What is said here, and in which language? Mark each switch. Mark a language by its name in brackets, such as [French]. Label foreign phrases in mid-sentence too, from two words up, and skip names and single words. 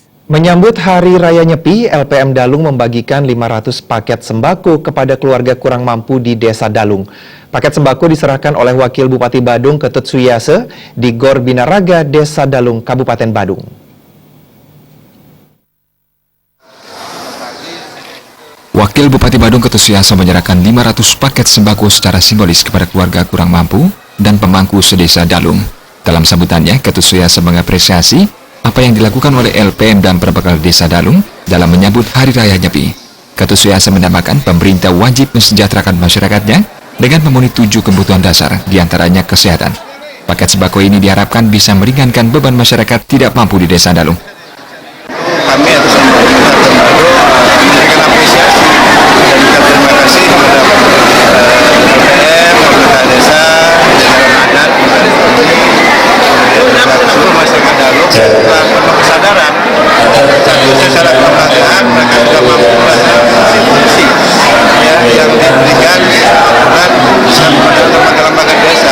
[Indonesian] Menyambut Hari Raya Nyepi, LPM Dalung membagikan 500 paket sembako kepada keluarga kurang mampu di Desa Dalung. Paket sembako diserahkan oleh Wakil Bupati Badung Ketut Suyase di Gor Binaraga, Desa Dalung, Kabupaten Badung. Wakil Bupati Badung Ketut Suyase menyerahkan 500 paket sembako secara simbolis kepada keluarga kurang mampu dan pemangku sedesa Dalung. Dalam sambutannya, Ketut Suyase mengapresiasi apa yang dilakukan oleh LPM dan Perbekal Desa Dalung dalam menyambut Hari Raya Nyepi. Ketut Suyase menambahkan pemerintah wajib mensejahterakan masyarakatnya dengan memenuhi 7 kebutuhan dasar, diantaranya kesehatan. Paket sembako ini diharapkan bisa meringankan beban masyarakat tidak mampu di Desa Dalung. Kami atas nama pemerintah Badung memberikan apresiasi dan juga terima kasih kepada LPM, pemerintah desa, jajaran adat, seluruh masyarakat Dalung telah penuh kesadaran satu secara kelembagaan mereka juga mampu melaksanakan fungsi yang diberikan dan bisa kepada lembaga-lembaga desa.